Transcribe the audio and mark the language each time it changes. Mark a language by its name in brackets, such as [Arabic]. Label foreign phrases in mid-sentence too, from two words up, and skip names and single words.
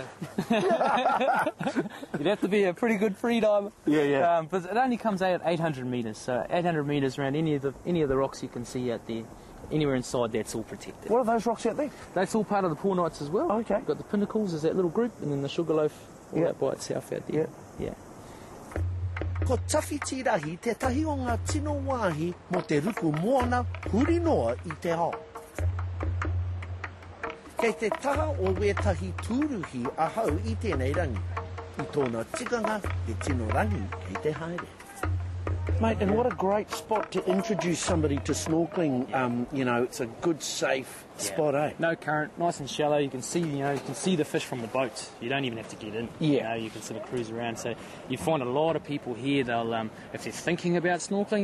[English] You'd have to be a pretty good free diver. Yeah. But it only comes out at 800 metres, so 800 metres around any of the rocks you can see out there. Anywhere inside that's all protected. What are those rocks out there? That's all part of the Poor Knights as well. Okay. Got the Pinnacles as that little group, and then the Sugarloaf all that by itself out there. Yeah. [Māori] Ko tawhitirahi te tahi o ngā tino wāhi mo te ruku moana huri noa I te ao. Kei te taha o wetahi tūruhi a hau I tēnei rangi. I tōna tikanga te tino rangi kei te haere. [English] Mate, and what a great spot to introduce somebody to snorkeling. It's a good, safe spot, eh? No current, nice and shallow. You can see, the fish from the boats. You don't even have to get in. Yeah. You can sort of cruise around. So you find a lot of people here. They'll, if they're thinking about snorkeling,